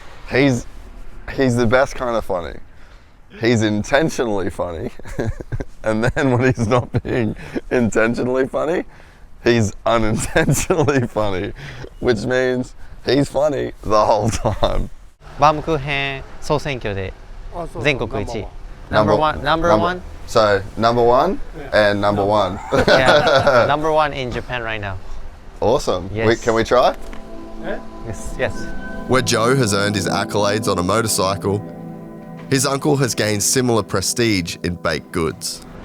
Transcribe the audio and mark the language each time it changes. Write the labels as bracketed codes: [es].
[en] He's the best kind of funny. He's intentionally funny. And then when he's not being intentionally funny, he's unintentionally funny, which means he's funny the whole time. [ja] バームクーヘン総選挙で全国1位。 [en] Number one? So, number one and number one. Yeah, number one in Japan right now. Awesome. Yes. Can we try? Yes. Where Joe has earned his accolades on a motorcycle, his uncle has gained similar prestige in baked goods.